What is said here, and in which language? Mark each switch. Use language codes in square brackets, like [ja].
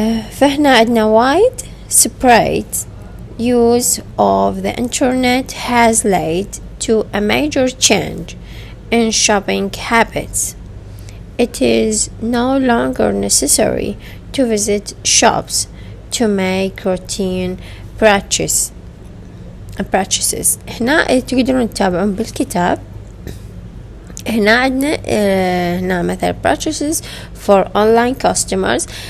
[ar] فهنا عندنا [en] widespread use of the internet has led to a major change in shopping habits. It is no longer necessary to visit shops to make routine purchases. [ar] هنا تقدرون تتابعون بالكتاب. هنا عندنا هنا مثل [en] purchases for online customers.